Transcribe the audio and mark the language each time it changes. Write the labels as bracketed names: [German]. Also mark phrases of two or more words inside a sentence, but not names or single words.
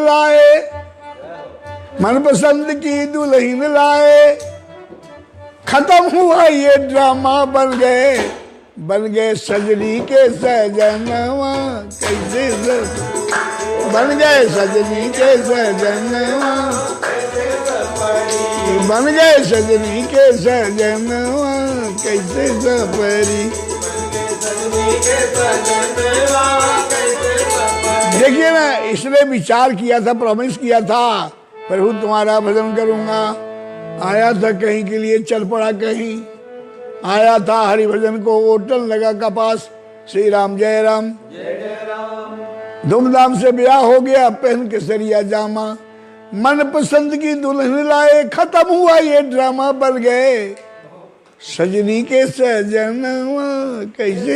[Hindi] लाए, मनपसंद की दुल्हन लाए, खत्म हुआ ये ड्रामा, बन गए सजनी के सजनवा, कैसे बन गए सजनी के सजनवा, बन गए सजनी के सजनवा, कैसे सफरी। देखिए ना, इसने विचार किया था, प्रॉमिस किया था, प्रभु तुम्हारा भजन करूंगा। आया था कहीं के लिए, चल पड़ा कहीं। आया था हरि भजन को, होटल लगा कपास, श्री राम जय राम, धूमधाम से ब्याह हो गया, पहन के सरिया जामा, मन पसंद की दुल्हन लाए, खत्म हुआ ये ड्रामा, बन गए सजनी के सजनवा, कैसे।